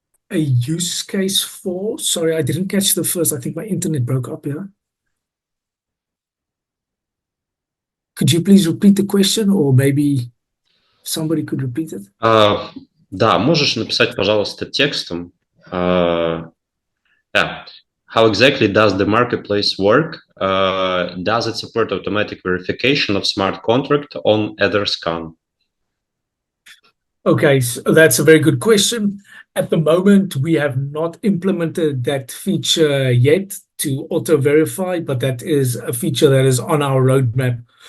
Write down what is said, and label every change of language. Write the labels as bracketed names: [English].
[English] A use case for, sorry, I didn't catch the first. I think my internet broke up here. Could you please repeat the question, or maybe somebody could repeat it? [Russian] Да, можешь написать, пожалуйста, текстом. [English] Yeah. How exactly does the marketplace work? Does it support automatic verification of smart contract on Etherscan? Okay, so that's a very good question. At the moment, we have not implemented that feature yet to auto-verify, but that is a feature that is on our roadmap.